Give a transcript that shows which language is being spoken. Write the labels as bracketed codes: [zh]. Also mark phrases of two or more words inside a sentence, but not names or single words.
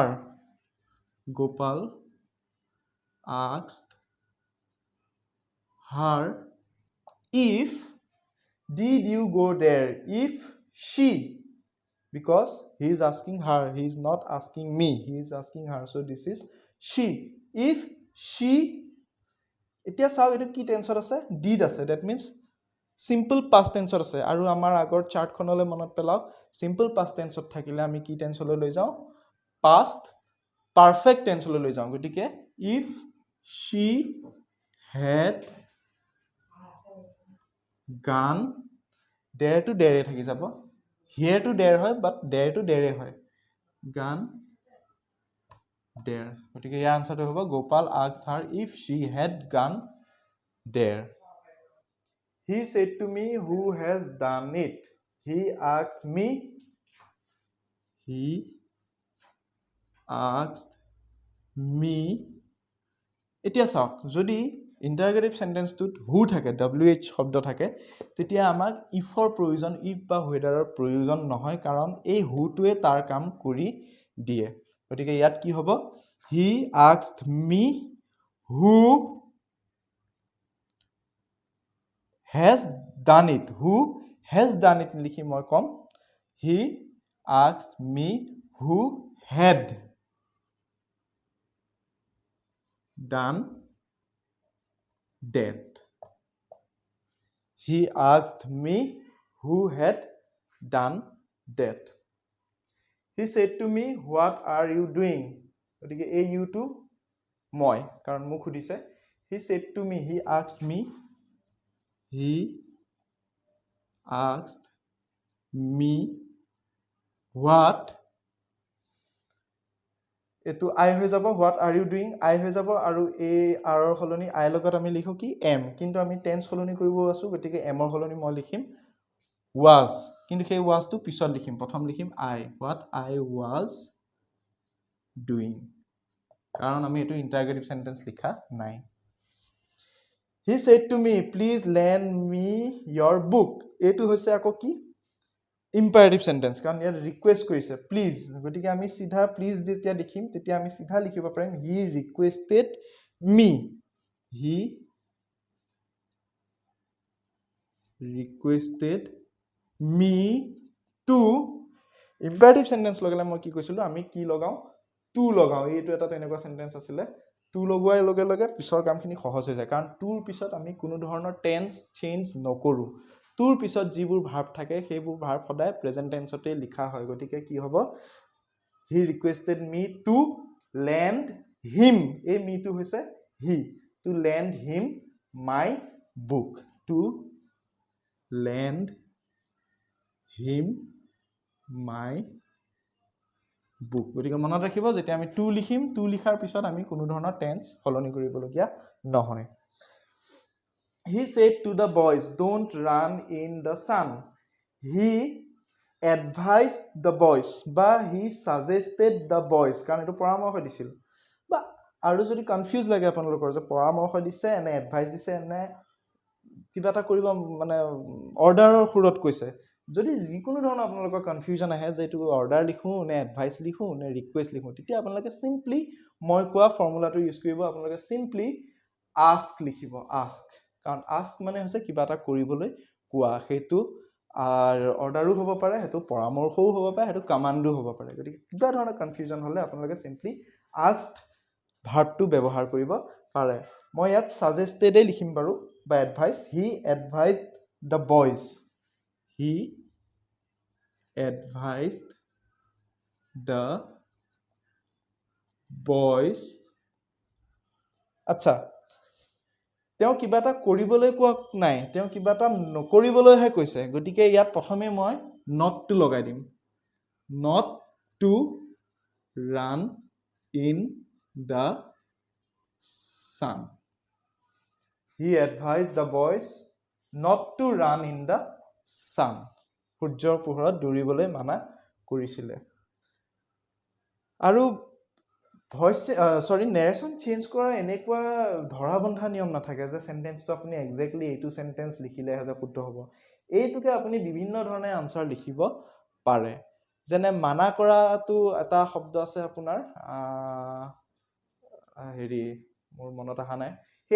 [en] Gopal asked her if, did you go there? If she, because he is asking her, he is not asking me, he is asking her, so this is she. If she, [as] এতিয়া চাওক এইটো কি টেন্সত আছে, ডিড আছে, [en] that means simple past [as] টেন্সত আছে। আৰু আমাৰ আগৰ চাৰ্টখনলৈ মনত পেলাওক, [en] simple past [as] টেন্সত থাকিলে আমি কি টেন্সলৈ লৈ যাওঁ, [en] past perfect [as] টেন্সলৈ লৈ যাওঁ। [en] গতিকে if she had gone there to there [as] থাকি যাব, [en] here to there হয়, but there to there হয়, gone there। [as] গতিকে ইয়াৰ আনসাৰটো হ'ব [en] গোপাল asked her if she had gone there। He said to me, who has done it? He asked me, he asked me। [as] এতিয়া চাওক, যদি [en] interrogative sentence [as] হু থাকে, WH শব্দ থাকে, তেতিয়া আমাক ইফৰ প্ৰয়োজন, ইফ বা হুৱেদাৰৰ প্ৰয়োজন নহয়, কাৰণ এই হুটোৱে তাৰ কাম কৰি দিয়ে। গতিকে ইয়াত কি হ'ব, [en] he asked me who has done it। who has done it [as] লিখি মই কম, [en] he asked me who had done that। he asked me who had done that। he said to me, what are you doing? [as] গতিকে এই [en] you to [as] মই, কাৰণ মোক সুধিছে। [en] he said to me, he asked me, he asked me what, [as] এটো I হৈ যাব, [en] what are you doing [as] I হৈ যাব, আৰু এই r ৰ সলনি I লগত আমি লিখো কি am, কিন্তু আমি টেন্স সলনি কৰিব আছো, গতিকে am ৰ সলনি মই লিখিম was, কিন্তু সেই was টো পিছত লিখিম, প্ৰথম লিখিম I, [en] what I was doing, [as] কাৰণ আমি এটো [en] interrogative sentence [as] লিখা নাই। [en] he said to me, please lend me your book। [as] এটো হৈছে আকৌ কি [en] imperative sentence, [as] কাৰণ ইয়াত ৰিকুৱেষ্ট কৰিছে প্লিজ, গতিকে আমি সিধা প্লিজ যেতিয়া লিখিম তেতিয়া আমি সিধা লিখিব পাৰিম [en] he requested me, he requested me to। imperative sentence [as] লগালে মই কি কৈছিলো, আমি কি লগাও, টু লগাও। এইটো এটা তেনেকুৱা সেন্টেন্স আছিলে, টু লগোৱাৰ লগে লগে পিছৰ কামখিনি সহজ হৈ যায়, কাৰণ টুৰ পিছত আমি কোনো ধৰণৰ টেন্স চেঞ্জ নকৰো। টুৰ পিছত যিবোৰ ভাৰ্ব থাকে সেইবোৰ ভাৰ্ব সদায় প্ৰেজেন্ট টেন্সতে লিখা হয়। গতিকে কি হ'ব, [en] he requested me to lend him, এই me [as] টো হৈছে [en] he, to lend him my book, to lend him my book। [as] গতিকে মনত ৰাখিব, যেতিয়া আমি টু লিখিম, টু লিখাৰ পিছত আমি কোনো ধৰণৰ টেন্স সলনি কৰিবলগীয়া নহয়। [en] he said to the boys, don't run in the sun। he advised the boys, বা he suggested the boys, [as] কাৰণ এইটো পৰামৰ্শ দিছিল। বা আৰু যদি কনফিউজ লাগে আপোনালোকৰ যে পৰামৰ্শ দিছে নে এডভাইচ দিছে নে কিবা এটা কৰিব মানে অৰ্ডাৰৰ সুৰত কৈছে, যদি যিকোনো ধৰণৰ আপোনালোকৰ কনফিউজন আহে যে এইটো অৰ্ডাৰ লিখো নে এডভাইচ লিখো নে ৰিকুৱেষ্ট লিখো, তেতিয়া আপোনালোকে সিম্পলি মই কোৱা ফৰ্মুলাটো ইউজ কৰিব, আপোনালোকে সিম্পলি আস্ক লিখিব, আস্ক, কাৰণ আস্ক মানে হৈছে কিবা এটা কৰিবলৈ কোৱা, সেইটো অৰ্ডাৰো হ'ব পাৰে, সেইটো পৰামৰ্শও হ'ব পাৰে, সেইটো কমাণ্ডো হ'ব পাৰে। গতিকে কিবা ধৰণৰ কনফিউজন হ'লে আপোনালোকে সিম্পলি আস্ক ভাৰ্বটো ব্যৱহাৰ কৰিব পাৰে। মই ইয়াত সাজেষ্টেডে লিখিম বাৰু, বা এডভাইচ, [en] he advised the boys, he advised the boys। [as] আচ্ছা, তেওঁ কিবা এটা কৰিবলৈ কোৱা নাই, তেওঁ কিবা এটা নকৰিবলৈহে কৈছে, গতিকে ইয়াত প্ৰথমে মই [en] not to [as] লগাই দিম, [en] not to run in the sun। he advised the boys not to run in the sun. [as] সূৰ্যৰ পোহৰত দৌৰিবলৈ মানা কৰিছিলে আৰু [en] voice narration [as] চেঞ্জ কৰাৰ এনেকুৱা ধৰা বন্ধা নিয়ম নাথাকে যে সেন্টেন্সটো আপুনি এক্স্যাক্টলি এইটো সেন্টেন্স লিখিলে যে শুদ্ধ হ'ব এইটোকে আপুনি বিভিন্ন ধৰণে আনসাৰ লিখিব পাৰে যেনে মানা কৰাটো এটা শব্দ আছে আপোনাৰ হেৰি মোৰ মনত অহা নাই সেই